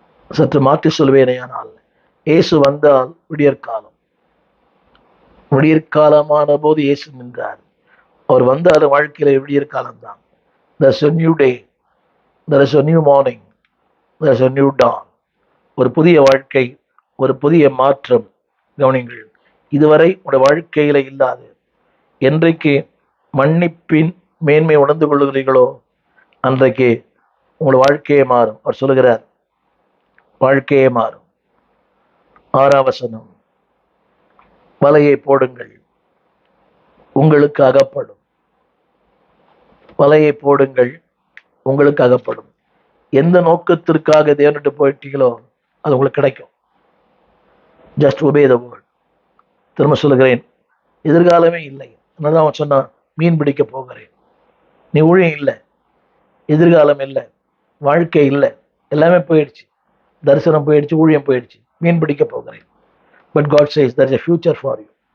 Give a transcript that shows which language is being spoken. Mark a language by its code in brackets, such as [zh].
[ta] சற்று மாற்றி சொல்வேனேயானால், இயேசு வந்தால் விடியற்காலமான போது இயேசு நின்றார். அவர் வந்தால் வாழ்க்கையில விடியற்காலம் தான். [en] There's a new day, there is a new morning, there is a new dawn. [ta] ஒரு புதிய வாழ்க்கை, ஒரு புதிய மாற்றம். கவனிங்கள், இதுவரை உங்களுடைய வாழ்க்கையில இல்லாது என்றைக்கு மன்னிப்பின் மேன்மை உணர்ந்து கொள்ளுகிறீர்களோ அன்றைக்கு உங்களுடைய வாழ்க்கையே மாறும். அவர் சொல்லுகிறார், வாழ்க்கையே மாறும். 6ஆம் வசனம், வலையை போடுங்கள் உங்களுக்கு அகப்படும். வலையை போடுங்கள் உங்களுக்கு அகப்படும். எந்த நோக்கத்திற்காக தேவனிட்டு போயிட்டீங்களோ அது உங்களுக்கு கிடைக்கும். Just obey the word. திரும்ப சொல்லுகிறேன், எதிர்காலமே இல்லை. என்னதான் அவன் சொன்னான், மீன் பிடிக்க போகிறேன். நீ ஊழியம் இல்லை, எதிர்காலம் இல்லை, வாழ்க்கை இல்லை, எல்லாமே போயிடுச்சு. தரிசனம் போயிடுச்சு, ஊழியம் போயிடுச்சு, மீன் பிடிக்க போகிறேன். But God chase [en] there is a future for you.